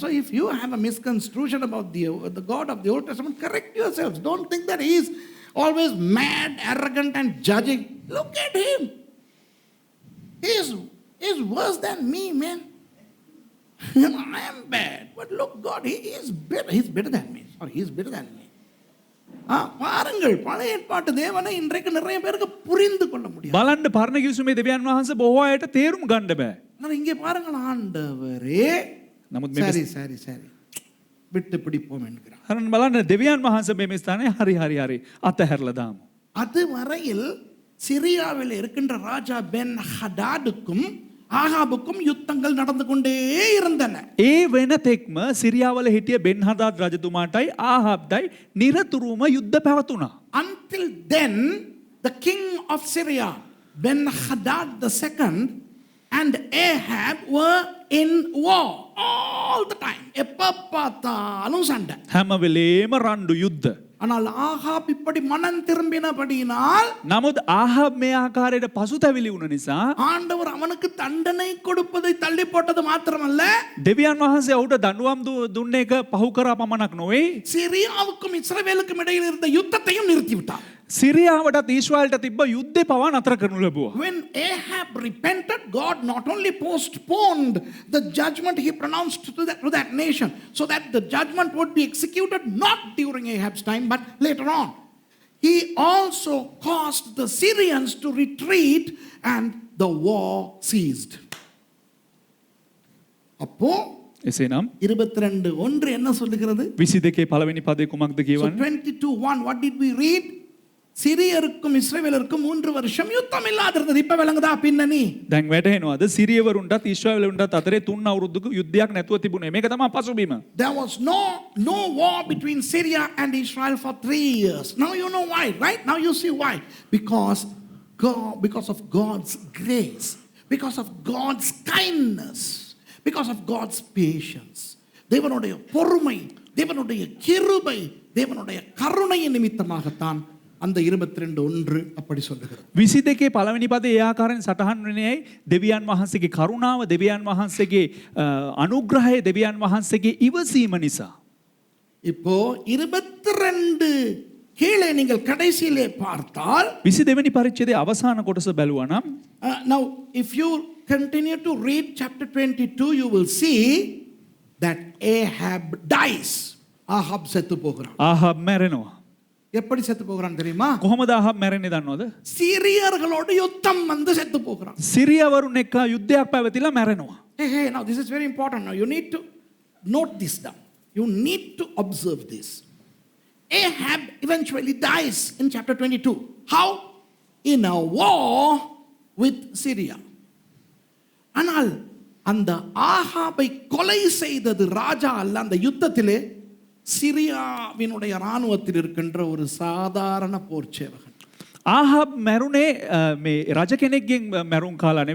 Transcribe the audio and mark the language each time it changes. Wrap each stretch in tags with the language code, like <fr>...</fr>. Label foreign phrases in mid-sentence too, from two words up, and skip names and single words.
<en>So if you have a misconstruction about the God of the Old Testament, correct yourselves. Don't think that he is always mad, arrogant, and judging. Look at him. He is worse than me, man. I am bad. But look, God, he is better. He's better than me. Sorry, he is better than me.</en> <ta>பாருங்கள் பழைய ஏற்பாட்டு தேவனை இன்றைக்கு நிறைய பேருக்கு புரிந்து கொள்ள முடியும்.</ta> <si>බලන්න පරණ කිවිසුමේ දෙවියන් වහන්සේ බොහෝ අයට තේරුම් ගන්න බෑ.</si> <ta>ஆனா இங்கே பாருங்கள் ஆண்டவரே</ta> <si>නමුත්</si> <ta>சரி விட்டு பிடிப்போம் என்கிறார்.</ta> <si>හරන් බලන්න දෙවියන් වහන්සේ මේ ස්ථානේ හරි අතහැරලා දාමු.</si> <ta>அது வரையில் சிரியாவில் இருக்கின்ற ராஜா பென் ஹடாடுக்கும் ஆகாபுக்கும் யுத்தங்கள் நடந்து கொண்டே இருந்தன.</ta> <si>ඒ වෙන තෙක්ම සිරියාවල හිටිය බෙන් හදාද් රජතුමාටයි ආහාබ්දයි නිරතුරුවම යුද්ධ පැවතුණා.</si> <en>Until then, the king of Syria, Ben Hadad II, and Ahab were in war all the time.</en> <ta>எப்ப பார்த்தாலும் சண்டை.</ta> <si>හැම වෙලේම රණ්ඩු යුද්ධ.</si> <ta>ஆனால் ஆகாப் இப்படி மனம் திரும்பினபடியினால்</ta> <si>නමුත් ආහාබ් මේ ආකාරයට පසුතැවිලි වුණ නිසා</si> <ta>ஆண்டவர் அவனுக்கு தண்டனை கொடுப்பதை தள்ளி போட்டது மாத்திரமல்ல,</ta> <si>දෙවියන් වහන්සේ ඔහුට දඬුවම් දුන්න එක පහු කරා පමණක් නොවේ</si> <ta>சிரியாவுக்கும் இஸ்ரவேலுக்கும் இடையில் இருந்த யுத்தத்தையும் நிறுத்திவிட்டார்.</ta> <si>සිරියාවටත් ඊශ්‍රායලට තිබ්බ යුද්ධේ පවා නතර කරනු ලැබුවා.</si> <en>When Ahab repented, God not only postponed the judgment he pronounced to that nation, so that the judgment would be executed not during Ahab's time, but later on. He also caused the Syrians to retreat and the war ceased.</en> <ta>அப்போ</ta> <si>එසේනම්</si> <ta>22:1 என்ன சொல்லுகிறது?</ta> <si>22 පළවෙනි පදේ කුමක්ද</si> <en>So</en> <si>කියවන්නේ?</si> <en>22:1, what did we read?</en> <ta>சிரியருக்கும் இஸ்ரவேலருக்கும் 3 வருஷம் யுத்தம் இல்லாதிருந்தது. இப்ப விளங்குதா பின்னணி?</ta> <si>දැන් වැටහෙනවාද සිරියවරුන්ටත් ඊශ්‍රායලවරුන්ටත් අතරේ 3 අවුරුද්දක යුද්ධයක් නැතුව තිබුණේ. මේක තමයි පසුබිම.</si> <en>There was no war between Syria and Israel for 3 years. Now you know why, right? Now you see why. Because of God's grace, because of God's kindness, because of God's patience.</en> <ta>தேவனுடைய பொறுமை, தேவனுடைய கிருபை, தேவனுடைய கருணையின் நிமித்தமாகத்தான் அந்த 22:1 அப்படி சொல்லுகிறது.</ta> <si>22 පළවෙනි පදේ ඒ ආකාරයෙන් සටහන් වෙන්නේ දෙවියන් වහන්සේගේ කරුණාව, දෙවියන් වහන්සේගේ අනුග්‍රහය, දෙවියන් වහන්සේගේ ඉවසීම නිසා.</si> <ta>இப்போ 22 கீழே நீங்கள் கடைசியிலே பார்த்தால்</ta> <si>22 වෙනි පරිච්ඡේදයේ අවසාන කොටස බැලුවා නම්</si> <en>now if you continue to read chapter 22, you will see that Ahab dies.</en> <ta>Ahab செத்து போகிறான்.</ta> <si>ආහාබ් මැරෙනවා.</si> <ta>எப்படி செத்து போகிறான் தெரியுமா?</ta> <si>කොහොමද ආහාබ් මැරෙන්නේ දන්නවද?</si> <ta>சீரியர்களோடு யுத்தம் வந்து செத்து போகிறான்.</ta> <si>සිරියවරුන් එක්ක යුද්ධයක් පැවතිලා මැරෙනවා.</si> <en>Hey, now this is very important. Now you need to note this down. You need to observe this. Ahab eventually dies in chapter 22. How? In a war with Syria.</en> <ta>ஆனால் அந்த ஆகாபை கொலை செய்தது ராஜா அல்ல. அந்த யுத்தத்திலே சிரியாவினுடைய ராணுவத்தில் இருக்கின்ற ஒரு சாதாரண போர் சேவகன்.</ta> <si>ආහාබ් මැරුණේ මේ රජ කෙනෙක්ගෙන් මැරුම් කාලා නෙවෙයි.</si>